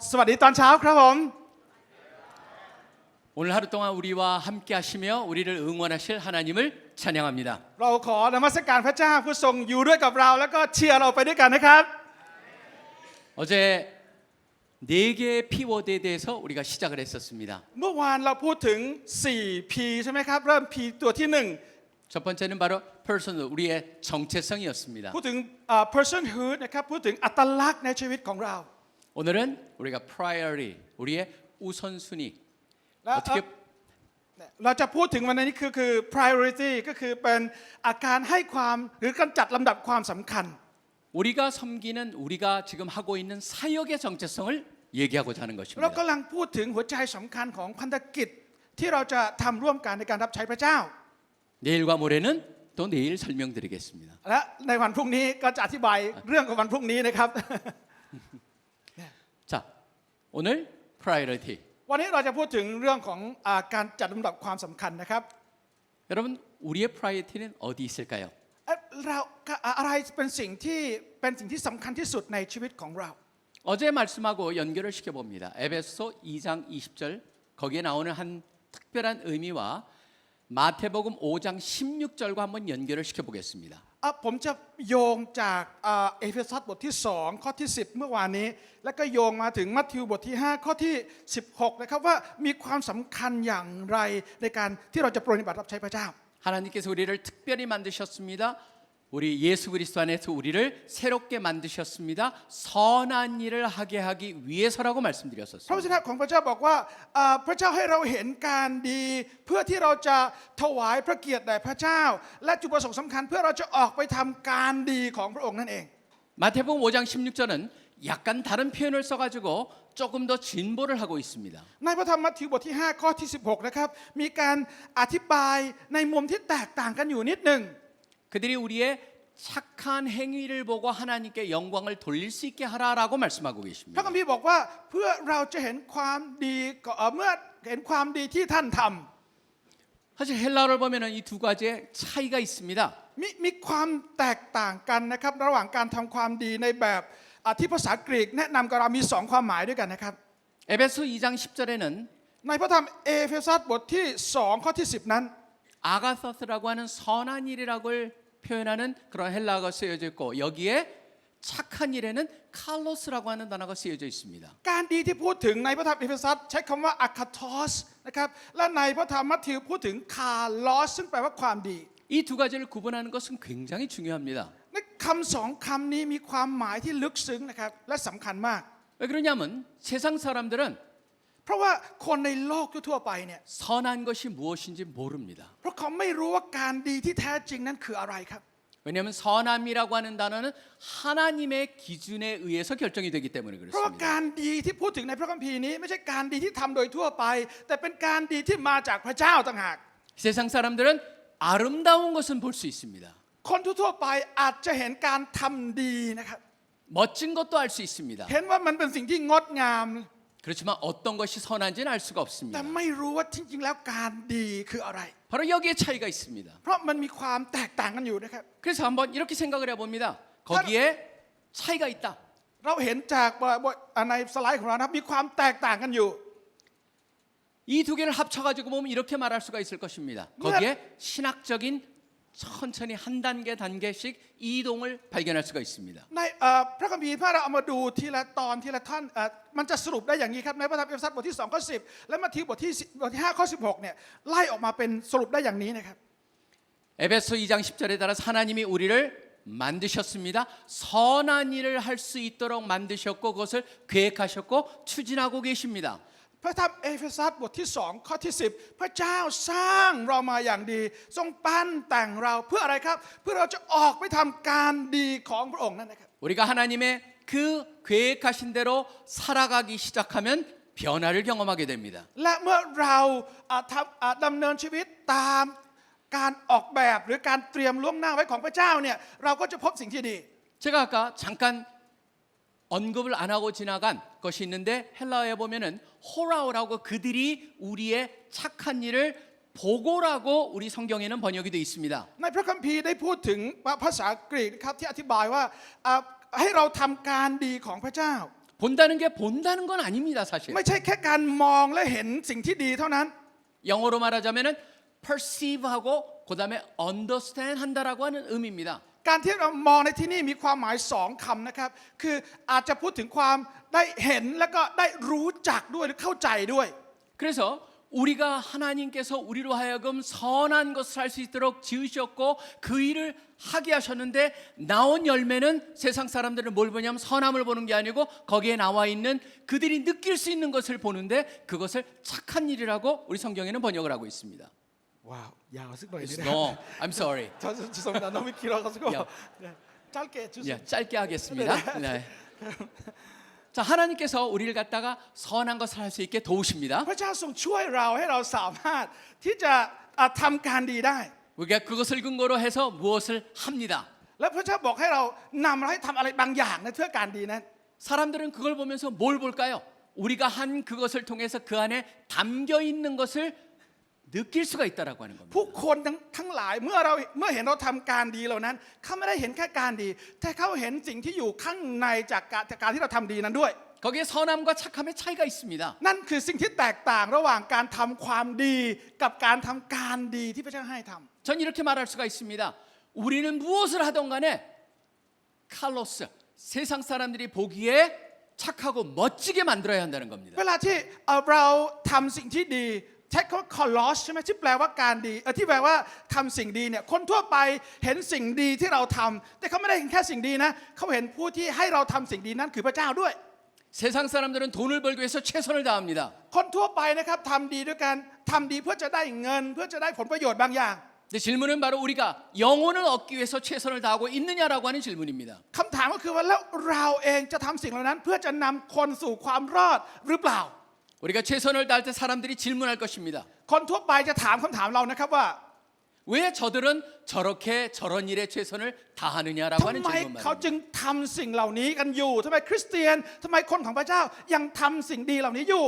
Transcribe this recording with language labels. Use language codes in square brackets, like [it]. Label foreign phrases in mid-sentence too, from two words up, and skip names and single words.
[th] สวัสดีตอนเช้าครับผม [ko] 오늘 하루 동안 우리와 함께 하시며 우리를 응원하실 하나님을 찬양합니다. [th] เราขอนมัสการพระเจ้าผู้ทรงอยู่ด้วยกับเราแล้วก็เชียร์เราไปด้วยกันนะครับ [ko] 어제 네 개의 P워드에 대해서 우리가 시작을 했었습니다. [th] เมื่อวานเราพูดถึง 4P ใช่ไหมครับเริ่ม P ตัวที่ [ko] 첫 번째는 바로 personal, 우리의 정체성이었습니다. [th] 1 พูดถึงpersonhood นะครับพูดถึงอัตลักษณ์ในชีวิตของเรา [ko] 오늘은 우리가 priority, 우리의 우선순위 [th] และ [ko] 어떻게 [th] เราจะพูดถึงวันนี้คือ priority ก็คือเป็นอาการให้ความหรือการจัดลำดับความสำคัญ [ko] 우리가 섬기는 우리가 지금 하고 있는 사역의 정체성을 얘기하고자 하는 [th] เรา [ko] 것입니다. [th] กำลังพูดถึงหัวใจสำคัญของพันธกิจที่เราจะทำร่วมกันในการรับใช้พระเจ้า [ko] 내일과 모레는 또 내일 설명드리겠습니다. [th] และในวันพรุ่งนี้ก็จะอธิบายเรื่องของวันพรุ่งนี้นะครับ [ko] 자, 오늘 priority. [th] วันนี้เราจะพูดถึงเรื่องของการจัดลำดับความสำคัญนะครับ [ko] 여러분, 우리의 priority는 어디 있을까요? [th] เราอะไรเป็นสิ่งที่สำคัญที่สุดในชีวิตของเรา [ko] 어제 말씀하고 연결을 시켜봅니다. 에베소 2장 20절 거기에 나오는 한 특별한 의미와 마태복음 5장 16절과 한번 연결을 시켜보겠습니다. [th] ผมจะโยงจากเอเฟซัสบทที่2ข้อที่10เมื่อวานนี้แล้วก็โยงมาถึงมัทธิวบทที่5ข้อที่16นะครับว่ามีความสำคัญอย่างไรในการที่เราจะปฏิบัติรับใช้พระเจ้า [ko] 하나님께서 우리를 특별히 만드셨습니다. 우리 예수 그리스도 안에서 우리를 새롭게 만드셨습니다. 선한 일을 하게 하기 위해서라고 [th] พระว [ko] 말씀드렸었습니다. [th] จนะของพระเจ้าบอกว่าพระเจ้าให้เราเห็นการดีเพื่อที่เราจะถวายพระเกียรติแด่พระเจ้าและจุดประสงค์สำคัญเพื่อเราจะออกไปทำการดีของพระองค์นั่นเอง [ko] 마태복음 5장 16절은 약간 다른 표현을 써가지고 조금 더 진보를 하고 있습니다. [th] ในพระธรรมมัทธิวบทที่5ข้อที่16นะครับมีการอธิบายในมุมที่แตกต่างกันอยู่นิดหนึ่ง [ko] 그들이 우리의 착한 행위를 보고 하나님께 영광을 돌릴 수 있게 하라라고 말씀하고 [th] พระ [ko] 계십니다. [th] คัมภีร์บอกว่าเพื่อเราจะเห็นความดีเมื่อเห็นความดีที่ท่านท [ko] 사실 헬라어를 보면은 이 두 가지의 차이가 있습니다. [th] ำมีความแตกต่างกันนะครับระหว่างการทำความดีในแบบที่ภาษากรีกแนะนำกับเรามี2ความหมายด้วยกันนะครับ [ko] 에베소 2장 10절에는 [th] ในพระธรรมเอเฟซัสบทที่2ข้อที่10นั้น [ko] 아가서스라고 하는 선한 일이라고 표현하는 그런 헬라어가 쓰여져 있고 여기에 착한 일에는 칼로스라고 하는 단어가 쓰여져 있습니다. [th] การดีที่พูดถึงในพระธรรมเอเฟซัสใช้คำว่าอะคาทอสนะครับและในพระธรรมมัทธิวพูดถึงคาร์ลอสซึ่งแปลว่าความดี [ko] 이 두 가지를 구분하는 것은 굉장히 중요합니다. [th] คำสองคำนี้มีความหมายที่ลึกซึ้งนะครับและสำคัญมาก [ko] 왜 그러냐면 세상 사람들은 [th] เพราะว่าคนในโลกทั่วไปเนี่ย [ko] 선한 것이 무엇인지 모릅니다. [th] เพราะเขาไม่รู้ว่าการดีที่แท้จริงนั้นคืออะไรครับ [ko] 왜냐하면 선함이라고 하는 단어는 하나님의 기준에 의해서 결정이 되기 때문에 [th] เพราะว่า [ko] 그렇습니다. [th] การดีที่พูดถึงในพระคัมภีร์นี้ไม่ใช่การดีที่ทำโดยทั่วไป แต่เป็นการดีที่มาจากพระเจ้าต่างหาก [ko] 세상 사람들은 아름다운 것은 볼 수 있습니다. [th] คนทั่วไปอาจจะเห็นการทำดีนะครับ [ko] 멋진 것도 알 수 있습니다. [th] เห็นว่ามันเป็นสิ่งที่งดงาม [ko] 그렇지만 어떤 것이 선한지는 알 수가 [th] แต่ [ko] 없습니다. [th] ไม่รู้ว่าจริงๆแล้วการดีคืออะไร [ko] 바로 여기에 차이가 있습니다. [th] เพราะมันมีความแตกต่างกันอยู่นะครับ [ko] 그래서 한번 이렇게 생각을 해봅니다. 거기에 차이가 있다. [th] เราเห็นจากในสไลด์ของเรานะครับมีความแตกต่างกันอยู่ [ko] 이 두 개를 합쳐가지고 보면 이렇게 말할 수가 있을 것입니다. 거기에 신학적인 천천히 한 단계 단계씩 이동을 발견할 수가 있습니다. [th] ในพระคัมภีร์ถ้าเราเอามาดูทีละตอนทีละท่อนมันจะสรุปได้อย่างนี้ครับในพระธรรมเอเฟซัสบทที่2ข้อ10และมัทธิวบทที่5ข้อ16เนี่ยไล่ออกมาเป็นสรุปได้อย่างนี้นะครับ [ko] 에베소 2장 10절에 따라서 하나님이 우리를 만드셨습니다. 선한 일을 할 수 있도록 만드셨고 그것을 계획하셨고 추진하고 계십니다. [th] พระธรรมเอเฟซัสบทที่2ข้อที่10พระเจ้าสร้างเรามาอย่างดีทรงปั้นแต่งเราเพื่ออะไรครับเพื่อเราจะออกไปทำการดีของพระองค์นั่นนะครับ [ko] 우리가 하나님의 그 계획하신 대로 살아가기 시작하면 변화를 경험하게 됩니다. [th] และเมื่อเราดำเนินชีวิตตามการออกแบบหรือการเตรียมล่วงหน้าไว้ของพระเจ้าเนี่ยเราก็จะพบสิ่งที่ดี [ko] 제가 아까 잠깐 언급을 안 하고 지나간 것이 있는데 헬라어에 보면은 호라오라고 그들이 우리의 착한 일을 보고라고 우리 성경에는 번역이 되어 있습니다. [th] ในพระคัมภีร์ได้พูดถึงภาษากรีกนะครับที่อธิบายว่าให้เราทำการดีของพระเจ้า [ko] 본다는 게 본다는 건 아닙니다, 사실. [th] ไม่ใช่แค่การมองและเห็นสิ่งที่ดีเท่านั้น [ko] 영어로 말하자면은 perceive하고 그다음에 understand 한다라고 하는 의미입니다. [th] การที่เรามองในที่นี่มีความหมายสองคำนะครับคืออาจจะพูดถึงความได้เห็นแล้วก็ได้รู้จักด้วยหรือเข้าใจด้วย [ko] 그래서 우리가 하나님께서 우리로 하여금 선한 것을 할 수 있도록 지으셨고 그 일을 하게 하셨는데 나온 열매는 세상 사람들은 뭘 보냐면 선함을 보는 게 아니고 거기에 나와 있는 그들이 느낄 수 있는 것을 보는데 그것을 착한 일이라고 우리 성경에는 번역을 하고 있습니다. [th] ว้าวยาวสักหน่อยนี่ [en] No, I'm sorry. [ko] 죄송합니다. 너무 길어가지고 야. 짧게 해주세요. 예, 짧게 하겠습니다. 네. 자, 하나님께서 우리를 갖다가 선한 것을 할 수 있게 도우십니다. [th] พระเจ้าทรงช่วยเราให้เราสามารถที่จะทำการดีได้ [ko] 우리가 그것을 근거로 해서 무엇을 합니다. [th] และพระเจ้าบอกให้เรานำเราให้ทำอะไรบางอย่างนะเพื่อการดีนั้น [ko] 사람들은 그걸 보면서 뭘 볼까요? 우리가 한 그것을 통해서 그 안에 담겨 있는 것을 느낄 수가 있다라고 하는 겁니다. [th] ผู้คนทั้งหลายเมื่อเห็นเราทำการดีเหล่านั้นเขาไม่ได้เห็นแค่การดีแต่เขาเห็นสิ่งที่อยู่ข้างในจากการที่เราทำดีนั้นด้วย [ko] 거기에 선함과 착함의 차이가 있습니다. [th] นั่นคือสิ่งที่แตกต่างระหว่างการทำความดีกับการทำการดีที่พระเจ้าให้ทำ [ko] 전 이렇게 말할 수가 있습니다. 우리는 무엇을 하던 간에 칼로스 세상 사람들이 보기에 착하고 멋지게 만들어야 한다는 겁니다. [th] เวลาที่เราทำสิ่งที่ดีใช้คำว่า coloss ใช่ไหมที่แปลว่าการดีที่แปลว่าทำสิ่งดีเนี่ยคนทั่วไปเห็นสิ่งดีที่เราทำแต่เขาไม่ได้เห็นแค่สิ่งดีนะเขาเห็นผู้ที่ให้เราทำสิ่งดีนั้นคือพระเจ้าด้วย [ko] 세상 사람들은 돈을 벌기 위해서 최선을 다합니다. [th] คนทั่วไปนะครับทำดีด้วยกันทำดีเพื่อจะได้เงินเพื่อจะได้ผลประโยชน์บางอย่าง [ko] 근데 질문은 바로 우리가 영혼을 얻기 위해서 최선을 다하고 있느냐라고 하는 질문입니다. [th] คำถามก็คือว่าแล้วเราเองจะทำสิ่งเหล่านั้นเพื่อจะนำคนสู่ความรอดหรือเปล่า [ko] 우리가 최선을 다할 때 사람들이 질문할 것입니다. [th] คนทั่วไปจะถามคำถามเรานะครับว่า [ko] 왜 저들은 저렇게 저런 일에 최선을 다하느냐라고 [th] ทำ [ko] 하는 [th] ไม [ko] 질문만. [th] เขาจึงทำสิ่งเหล่านี้กันอยู่ทำไมคริสเตียนทำไมคนของพระเจ้ายังทำสิ่งดีเหล่านี้อยู่